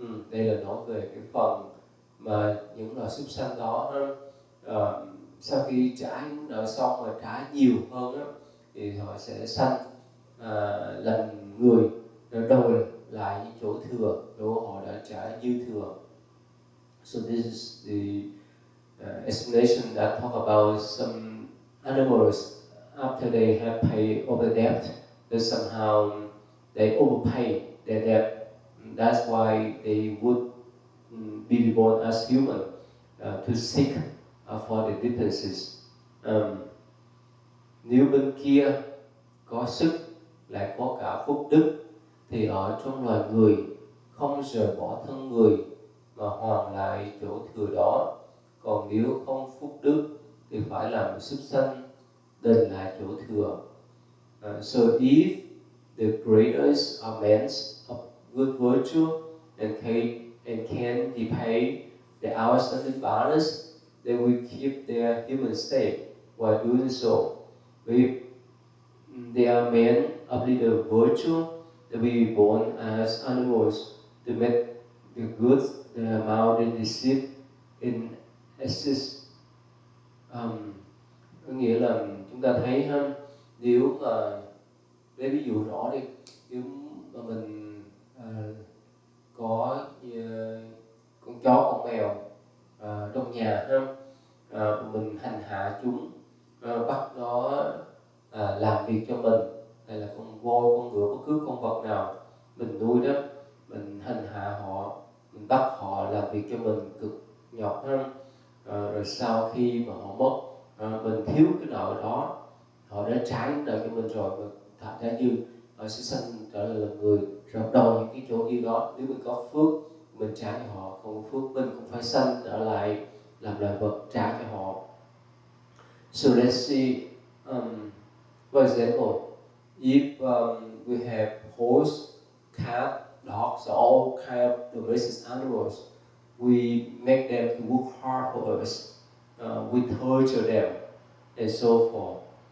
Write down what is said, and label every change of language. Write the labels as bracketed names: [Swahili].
[Vietnamese] Đây là nói về cái phần mà những loài súc sanh đó sau khi trả những nợ xong và trả nhiều hơn thì họ sẽ sanh làm người đòi lại những chỗ thừa chỗ họ đã trả dư thừa. [English] So this is the explanation that talk about some animals after they have paid all the debt, that somehow they overpay their debt. That's why they would be reborn as human to seek for the differences. [Vietnamese] Nếu bên kia có sức lại có cả phúc đức, thì ở trong loài người không rời bỏ thân người mà hoàn lại chỗ thừa đó. Còn nếu không phúc đức thì phải làm súc sanh đền lại chỗ thừa. [English] So if the greatest are men of good virtue and can repay the outstanding balance, they will keep their human state while doing so. If they are men of little virtue, they will be born as animals to make the goods the amount they receive in excess. [Vietnamese] Có nghĩa là chúng ta thấy nếu mà lấy ví dụ rõ đi, nếu mà mình có con chó con mèo trong nhà mình hành hạ chúng, bắt nó làm việc cho mình, hay là con voi, con ngựa, bất cứ con vật nào mình nuôi đó, mình hành hạ họ, mình bắt họ làm việc cho mình cực nhọc rồi sau khi mà họ mất, mình thiếu cái nợ đó, họ đã trả những nợ cho mình rồi, mà thật ra dư, họ sẽ sanh trở lại là người rồi đòi những cái chỗ dư đó. Nếu mình có phước mình trả cho họ, không có phước mình cũng phải sanh trở lại làm loài vật trả cho họ. [English] So let's see, for example, if we have horse, cat, dogs, all kind of domestic animals, we make them to work hard for us, we torture them, and so forth.